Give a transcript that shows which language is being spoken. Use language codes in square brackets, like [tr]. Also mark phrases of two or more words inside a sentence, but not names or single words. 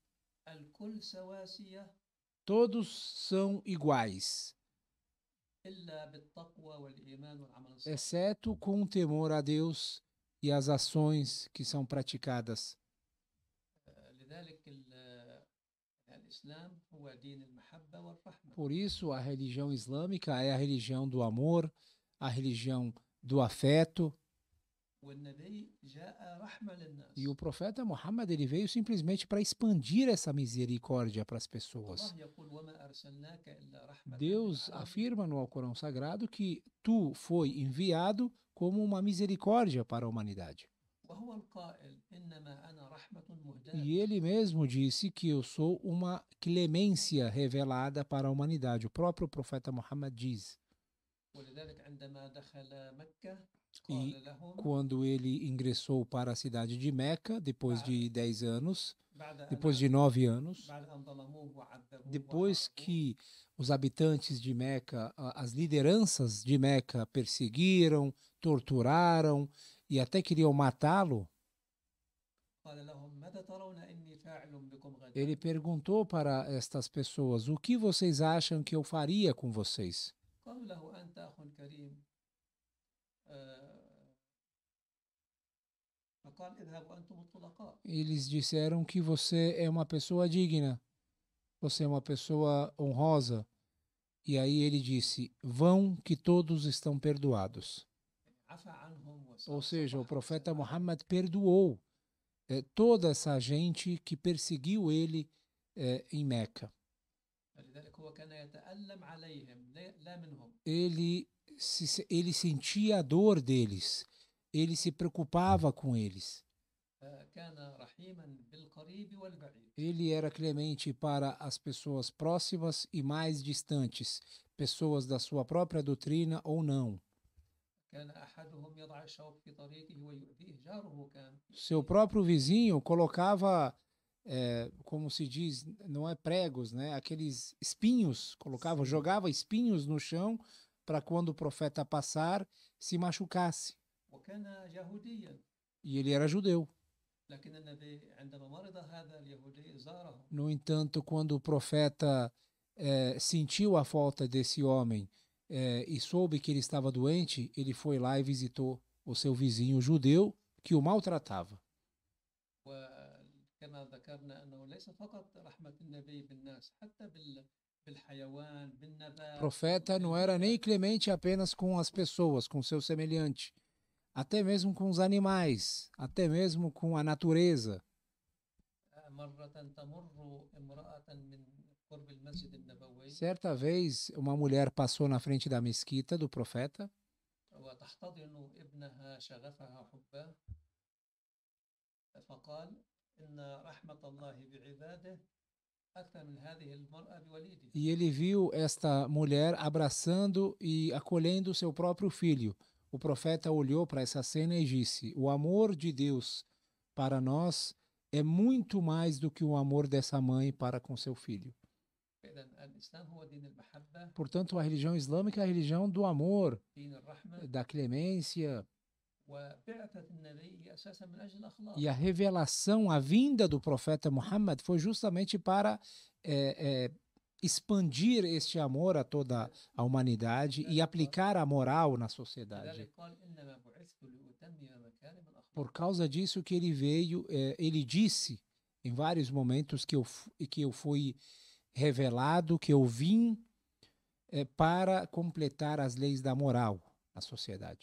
[pt] Todos são iguais, exceto com o temor a Deus e as ações que são praticadas. [ar] الإسلام هو دين المحبة والرحمة. [pt] Por isso, a religião islâmica é a religião do amor, a religião do afeto. [ar] والنبي جاء رحمة للناس. [pt] E o profeta Muhammad, ele veio simplesmente para expandir essa misericórdia para as pessoas. [ar] الله يقول وما أرسلناك إلا رحمة [pt] Deus [ar] للعالمين. [pt] afirma no Alcorão Sagrado que tu foi enviado como uma misericórdia para a humanidade. [ar] وهو القائل إنما أنا رحمة مهداة. [pt] E ele mesmo disse que eu sou uma clemência revelada para a humanidade. O próprio profeta Muhammad diz. [ar] ولذلك عندما دخل مكة [pt] E [ar] قال لهم [pt] quando ele ingressou para a cidade de Meca, depois de 10 anos, [ar] بعد أن [pt] depois de 9 anos, [ar] بعد أن ظلموه وعذبوه [pt] depois [ar] وحاربوه، [pt] que os habitantes de Meca, as lideranças de Meca perseguiram, torturaram e até queriam matá-lo, [ar] قال لهم ماذا ترون إني فاعل بكم غدا؟ [pt] ele perguntou para estas pessoas: o que vocês acham que eu faria com vocês? [ar] قالوا له أنت أخ كريم. فقال اذهبوا أنتم الطلقاء. [pt] Eles disseram que você é uma pessoa digna, você é uma pessoa honrosa. E aí ele disse: vão que todos estão perdoados. [ar] عفى عنهم [pt] Ou [ar] وصار [pt] seja, o [ar] صفحة [pt] profeta [ar] وسلام. [pt] Muhammad perdoou toda essa gente que perseguiu ele em Meca. [ar] فلذلك هو كان يتألم عليهم لا منهم. [pt] Ele sentia a dor deles, ele se preocupava com eles. [ar] كان رحيما بالقريب والبعيد. [pt] Ele era clemente para as pessoas próximas e mais distantes, pessoas da sua própria doutrina ou não. [ar] كان أحدهم يضع الشوك في طريقه ويؤذيه جاره كان. [pt] Seu próprio vizinho colocava, como se diz, não é pregos, né? Aqueles espinhos, colocava, Sim. jogava espinhos no chão para quando o profeta passar se machucasse. [ar] وكان يهوديا. [pt] E ele era judeu. [ar] لكن النبي عندما مرض هذا اليهودي زاره. [pt] No entanto, quando o profeta sentiu a falta desse homem e soube que ele estava doente, ele foi lá e visitou o seu vizinho judeu que o maltratava. [ar] وكما ذكرنا أنه ليس فقط رحمة النبي بالناس حتى بالحيوان بالنبات. [pt] O profeta não era nem clemente apenas com as pessoas, com seu semelhante, até mesmo com os animais, até mesmo com a natureza. [ar] مرة تمر امرأة من قرب المسجد النبوي. [pt] Certa vez, uma mulher passou na frente da mesquita do profeta [ar] وتحتضن ابنها شغفها حبه. فقال إن رحمة الله بعباده أكثر من هذه المرأة بوليده. [pt] e ele viu esta mulher abraçando e acolhendo seu próprio filho. O profeta olhou para essa cena e disse: o amor de Deus para nós é muito mais do que o amor dessa mãe para com seu filho. [ar] فإذا الإسلام هو دين المحبة. [pt] Portanto, a religião islâmica é a religião do amor, [ar] دين الرحمة. [pt] da clemência. [ar] وبعثة النبي هي أساسا من أجل الأخلاق. [pt] E a revelação, a vinda do profeta Muhammad foi justamente para expandir este amor a toda a humanidade e aplicar a moral na sociedade. [ar] لذلك قال إنما بعثت لأتمم مكارم الأخلاق. [pt] Por causa disso que ele veio, ele disse em vários momentos que eu fui revelado, que eu vim para completar as leis da moral na sociedade.